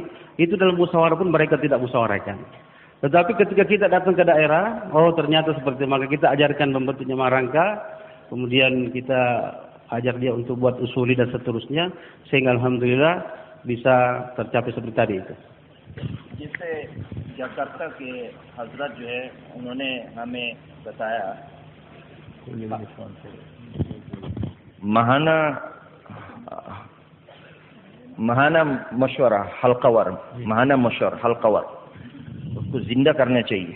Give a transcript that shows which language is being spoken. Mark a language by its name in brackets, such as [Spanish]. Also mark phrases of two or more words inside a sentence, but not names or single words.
[Indonesian] Itu dalam musyawarah pun mereka tidak musyawarahkan. Tetapi ketika kita datang ke daerah, oh ternyata seperti maka kita ajarkan membentuk jemaah rangka. Kemudian kita ajar dia untuk buat usuli dan seterusnya. Sehingga Alhamdulillah bisa tercapai seperti tadi itu. [Urdu] جیسے جکارتہ کے حضرت جو ہے انہوں نے ہمیں بتایا ماہانہ مشورہ حلقہ وار ماہانہ مشورہ حلقہ وار اس کو زندہ کرنا چاہیے